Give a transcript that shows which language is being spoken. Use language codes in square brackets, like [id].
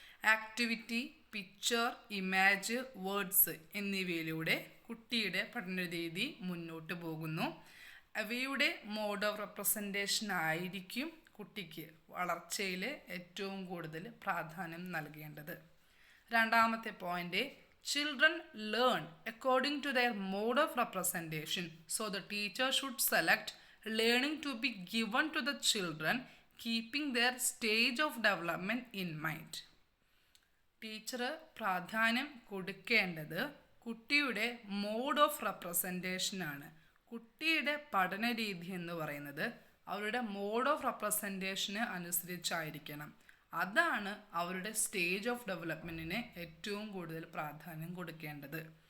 [ml] Activity, picture, image, words എന്നിവയിലൂടെ കുട്ടിയുടെ പഠനരീതി മുന്നോട്ട് പോകുന്നു. അവയുടെ മോഡ് ഓഫ് റെപ്രസെൻറ്റേഷൻ ആയിരിക്കും കുട്ടിക്ക് വളർച്ചയിൽ ഏറ്റവും കൂടുതൽ പ്രാധാന്യം നൽകേണ്ടത്. രണ്ടാമത്തെ point, [en] children learn according to their mode of representation. So the teacher should select learning to be given to the children, keeping their stage of development in mind. [ml] Teacher പ്രാധാന്യം കൊടുക്കേണ്ടത് കുട്ടിയുടെ മോഡ് ഓഫ് റെപ്രസെൻറ്റേഷനാണ്. കുട്ടിയുടെ പഠനരീതി എന്ന് പറയുന്നത് അവരുടെ mode of റെപ്രസെൻറ്റേഷന് അനുസരിച്ചായിരിക്കണം. അതാണ് അവരുടെ stage of ഡെവലപ്മെൻറ്റിന് ഏറ്റവും കൂടുതൽ പ്രാധാന്യം കൊടുക്കേണ്ടത്.